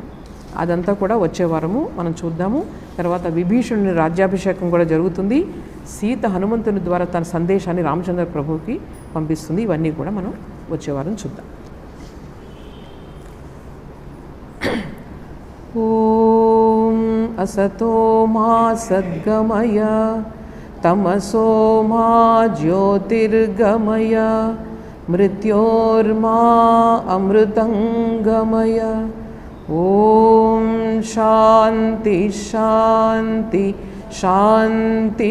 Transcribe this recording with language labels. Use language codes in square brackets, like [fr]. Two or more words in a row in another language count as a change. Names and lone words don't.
[te] అదంతా కూడా వచ్చే వారము మనం చూద్దాము. తర్వాత విభీషణుని రాజ్యాభిషేకం కూడా జరుగుతుంది. సీత హనుమంతుని ద్వారా తన సందేశాన్ని రామచంద్ర ప్రభువుకి పంపిస్తుంది. ఇవన్నీ కూడా మనం వచ్చే వారం చూద్దాం. [sa] ఓం असतो मा सद्गमय तमसो मा ज्योतिर्गमय मृत्योर्मा अमृतंगमय। ओम शांति शांति शांति।